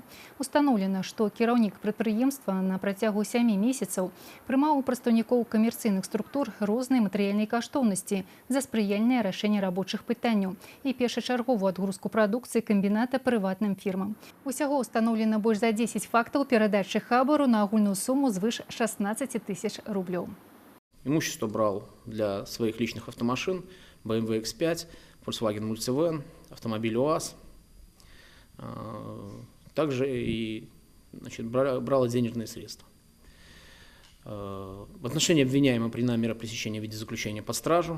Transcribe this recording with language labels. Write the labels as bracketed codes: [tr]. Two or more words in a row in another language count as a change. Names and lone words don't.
[be] Устаноўлена, што кіраўнік прадпрыемства на працягу 7 месяцаў прымаў у прадстаўнікоў камерцыйных структур розныя матэрыяльныя каштоўнасці за спрыяльнае рашэнне рабочых пытанняў і першачарговую адгрузку прадукцыі камбіната прыватным фірмам. Усяго установлена больш за 10 фактаў перадачы хабару на агульную суму звыш 16 тысяч рублёў. [ru] Имущество брал для своих личных автомашин, BMW X5, Volkswagen Multivan, автомобиль УАЗ. Также и брал денежные средства. В отношении обвиняемого принята мера пресечения в виде заключения под стражу.